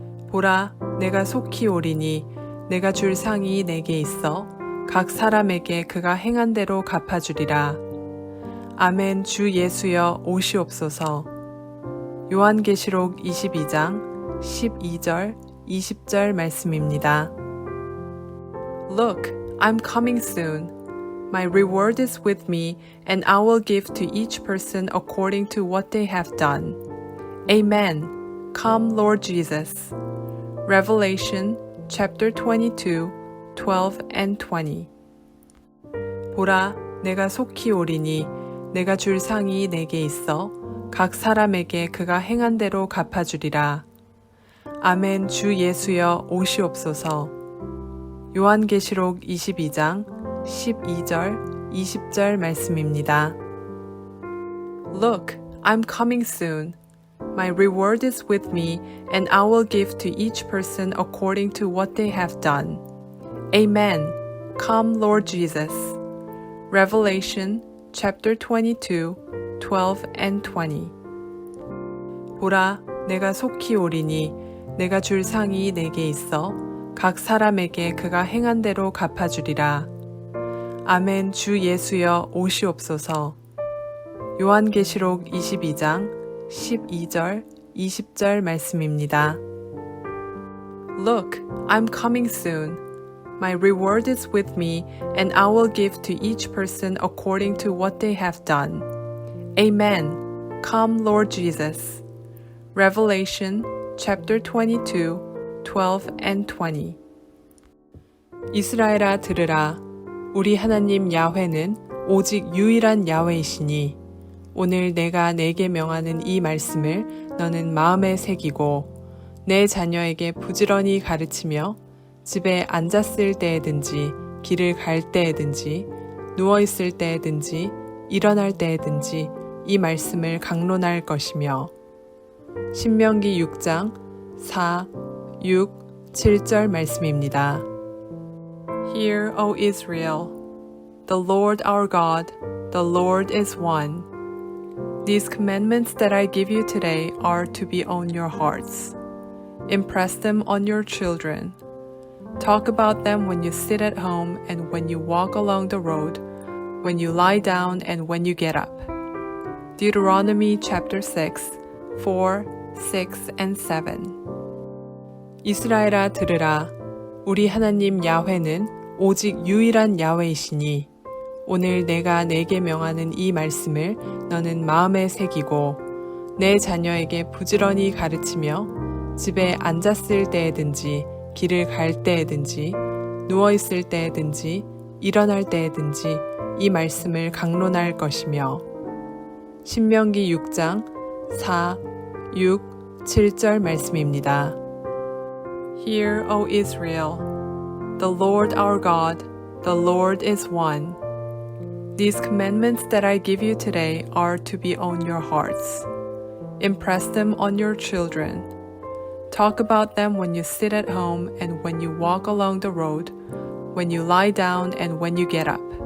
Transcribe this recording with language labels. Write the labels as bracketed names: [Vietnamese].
[Korean] 보라, 내가 속히 오리니 내가 줄 상이 내게 있어 각 사람에게 그가 행한 대로 갚아주리라. 아멘. 주 예수여 오시옵소서. 요한계시록 22장 12절 20절 말씀입니다. [English] Look, I'm coming soon. My reward is with me, and I will give to each person according to what they have done. Amen. Come, Lord Jesus. Revelation chapter 22, 12 and 20. [Korean] 보라, 내가 속히 오리니 내가 줄 상이 내게 있어 각 사람에게 그가 행한 대로 갚아주리라. 아멘. 주 예수여 오시옵소서. 요한계시록 22장 12절 20절 말씀입니다. [English] Look, I'm coming soon. My reward is with me, and I will give to each person according to what they have done. Amen. Come, Lord Jesus. Revelation chapter 22, 12 and 20. [Korean] 보라, 내가 속히 오리니 내가 줄 상이 내게 있어 각 사람에게 그가 행한 대로 갚아주리라. 아멘. 주 예수여 오시옵소서. 요한계시록 22장 12절, 20절 말씀입니다. [English] Look, I'm coming soon. My reward is with me, and I will give to each person according to what they have done. Amen. Come, Lord Jesus. Revelation chapter 22, 12 and 20. [Korean] 이스라엘아 들으라. 우리 하나님 야훼는 오직 유일한 야훼이시니 오늘 내가 내게 명하는 이 말씀을 너는 마음에 새기고 내 자녀에게 부지런히 가르치며 집에 앉았을 때에든지 길을 갈 때에든지 누워있을 때에든지 일어날 때에든지 이 말씀을 강론할 것이며 신명기 6장 4, 6, 7절 말씀입니다. [English] Hear, O Israel, the Lord our God, the Lord is one. These commandments that I give you today are to be on your hearts. Impress them on your children. Talk about them when you sit at home and when you walk along the road, when you lie down and when you get up. Deuteronomy chapter 6, 4, 6 and 7. [Korean] 이스라엘아 들으라. 우리 하나님 야훼는 오직 유일한 야훼이시니 오늘 내가 내게 명하는 이 말씀을 너는 마음에 새기고 내 자녀에게 부지런히 가르치며 집에 앉았을 때에든지 길을 갈 때에든지 누워있을 때에든지 일어날 때에든지 이 말씀을 강론할 것이며 신명기 6장 4, 6, 7절 말씀입니다. [English] Hear, O Israel, the Lord our God, the Lord is one. These commandments that I give you today are to be on your hearts. Impress them on your children. Talk about them when you sit at home and when you walk along the road, when you lie down and when you get up.